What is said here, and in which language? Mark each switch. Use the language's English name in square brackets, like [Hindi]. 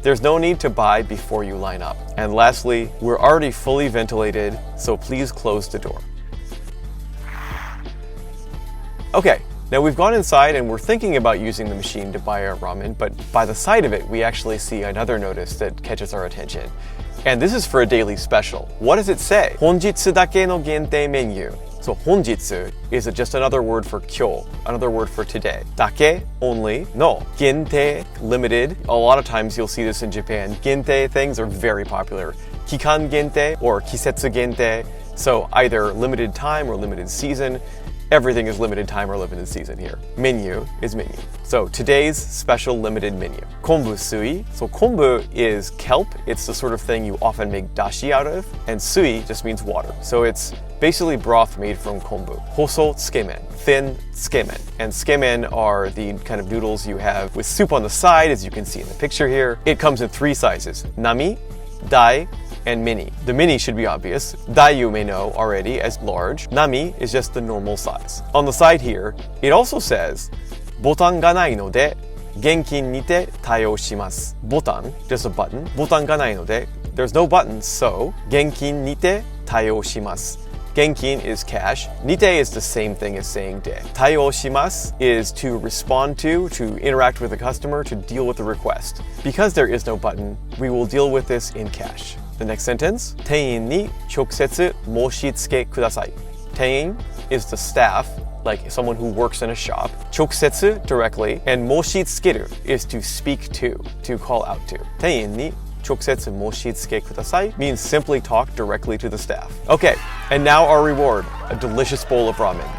[English] There's no need to buy before you line up. And lastly, we're already fully ventilated, so please close the door. Okay, now we've gone inside and we're thinking about using the machine to buy our ramen, but by the side of it, we actually see another notice that catches our attention. And this is for a daily special. What does it say? [Japanese] 本日だけの限定メニュー. [English] So 本日 is just another word for 今日, another word for today. だけ, only, no. 限定, limited. A lot of times you'll see this in Japan. 限定 things are very popular. [Japanese] 期間限定 or 季節限定. [English] So either limited time or limited season. Everything is limited time or limited season here. Menu is menu. So today's special limited menu. Kombu sui. So kombu is kelp. It's the sort of thing you often make dashi out of. And sui just means water. So it's basically broth made from kombu. Hoso tsukemen, thin tsukemen. And tsukemen are the kind of noodles you have with soup on the side, as you can see in the picture here. It comes in 3 sizes: nami, dai, and mini. The mini should be obvious. Dai you may know already as large. Nami is just the normal size. On the side here, it also says, [Japanese] ボタンがないので現金にて対応します. [English] Botan, just a button. [Japanese] ボタンがないので [English] there's no button, so [Japanese] 現金にて対応します. [English] Genkin is cash. Nite is the same thing as saying de. Taiō shimasu is to respond to interact with the customer, to deal with the request. Because there is no button, we will deal with this in cash. The next sentence, [Japanese] 店員に直接申し付けください. [English] Tein is the staff, like someone who works in a shop. 直接, directly, and 申し付ける is to speak to call out to. 店員に直接申し付けください means simply talk directly to the staff. Okay, and now our reward, a delicious bowl of ramen.